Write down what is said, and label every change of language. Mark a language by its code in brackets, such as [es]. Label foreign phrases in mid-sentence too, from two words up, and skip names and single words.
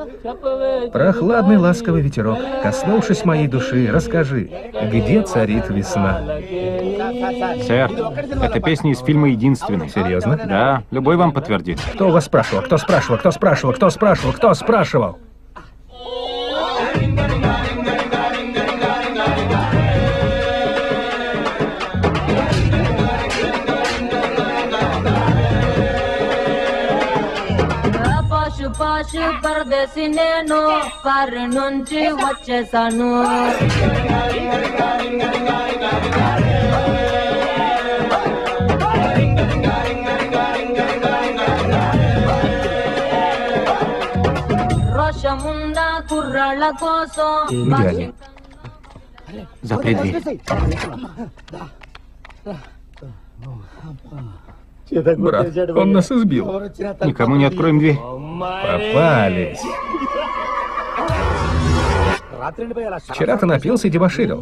[ru] Прохладный ласковый ветерок, коснувшись моей души, расскажи, где царит весна? Сэр, эта песня из фильма «Единственный». Серьезно? Да, любой вам подтвердит. Кто у вас спрашивал? Кто спрашивал? [te] పాషు పరదేశి నేను ఫారి నుంచి వచ్చేసాను రోషముండ కుర్రాళ్ళ కోసం [ru] Где они? Запри дверь. Брат, он нас избил. Никому не откроем дверь. Попались. Вчера ты напился и дебоширил.